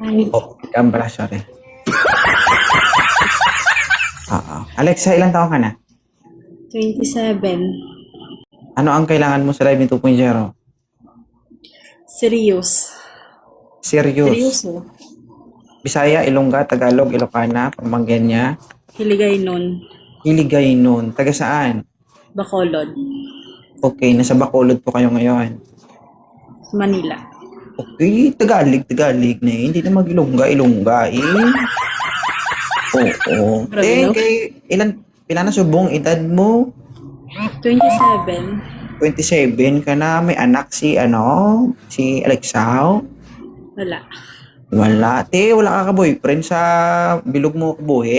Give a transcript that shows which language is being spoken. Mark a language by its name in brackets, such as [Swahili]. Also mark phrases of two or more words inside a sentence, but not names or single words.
[Filipino] Ay, Oh, ikaw pala, sorry. Oo. Alexa, ilang taon ka na? 27. Ano ang kailangan mo sa Live 2.0? Serious. Serious. Seryoso. Bisaya, Ilongga, Tagalog, Ilocana, Pampangenya, Hiligay nun. Hiligaynon. Taga saan? Bacolod. Okay, nasa Bacolod po kayo ngayon. Manila. Okay, Tagalog na eh. Hindi na mag-Ilongga, Ilongga eh. Oo. Grabe, no? [Hiligaynon] Ilan na subong edad mo? 27. [Filipino] 27 ka na, may anak si si Alexao. Wala. Wala. [Hiligaynon] Wala ka ka-boyfriend sa bilog mo kabuhi?